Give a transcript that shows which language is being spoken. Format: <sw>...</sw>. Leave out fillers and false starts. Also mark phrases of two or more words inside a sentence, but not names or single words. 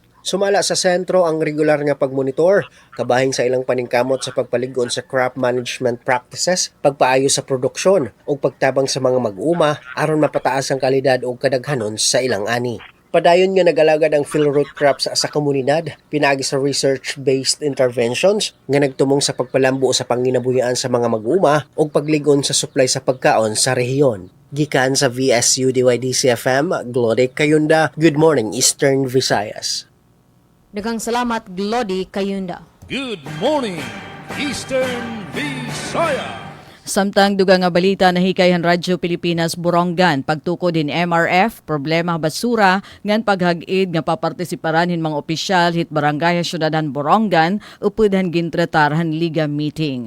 <ceb>Sumala sa sentro ang regular nga pagmonitor, kabahin sa ilang paningkamot sa pagpaligon sa</ceb> <en>crop management practices,</en> <ceb>pagpaayo sa produksyon ug pagtabang sa mga mag-uma aron mapataas ang kalidad ug kadaghanon sa ilang ani. Padayon nga nag-alagad ang</ceb> <en>field root crops</en> <ceb>sa komunidad, pinaagi sa</ceb> <en>research-based interventions</en> <ceb>nga nagtumong sa pagpalambo sa panginabuhian sa mga mag-uma ug pagligon sa supply sa pagkaon sa rehiyon. Gikan sa VSU DYDC-FM, Glody Kayunda.</ceb> <en>Good morning, Eastern Visayas.</en> <ceb>Daghang salamat, Glody Kayunda.</ceb> <en>Good morning, Eastern Visayas.</en> <war>Samtang dugang nga balita nahikayhan Radyo Pilipinas Borongan pagtukod din MRF problema basura ngan paghag-id nga papartisiparan hin mga opisyal hit barangay syudadan Borongan upudhan gintratarhan liga meeting.</war>